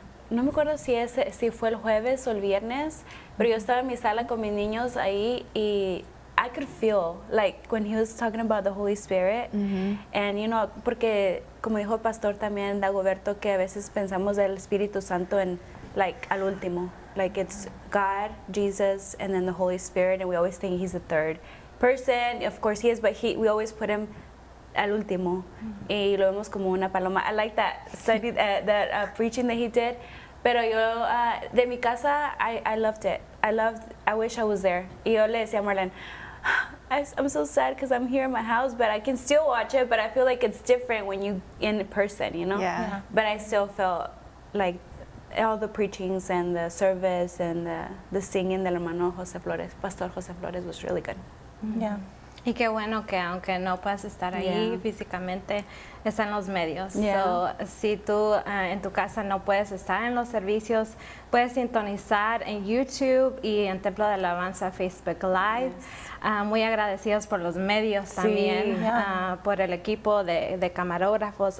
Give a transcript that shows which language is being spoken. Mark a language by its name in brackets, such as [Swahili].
[Spanish] no me acuerdo si fue el jueves o el viernes, pero yo estaba en mi sala con mis niños ahí, y [English] I could feel like when he was talking about the Holy Spirit, and you know, [Spanish] porque como dijo el pastor también Dagoberto, que a veces pensamos del Espíritu Santo en like al último, [English] like it's God, Jesus, and then the Holy Spirit, and we always think he's the third person. Of course he is, but we always put him [Spanish] al último, y lo vemos como una paloma. [English] I like that study, that preaching that he did. [Spanish] Pero yo, de Mi Casa, [English] I loved it. I wish I was there. [Spanish] Y yo le decía a Marlene, [English] I'm so sad because I'm here in my house, but I can still watch it, but I feel like it's different when you in person, you know? Yeah. But I still felt like all the preachings and the service and the singing [Spanish] del hermano [English] José Flores, Pastor José Flores, was really good. Yeah. [Spanish] Y qué bueno que aunque no puedas estar ahí físicamente, está en los medios. So, si tú en tu casa no puedes estar en los servicios, puedes sintonizar en YouTube y en Templo de Alabanza Facebook Live. Muy agradecidos por los medios también, por el equipo de camarógrafos.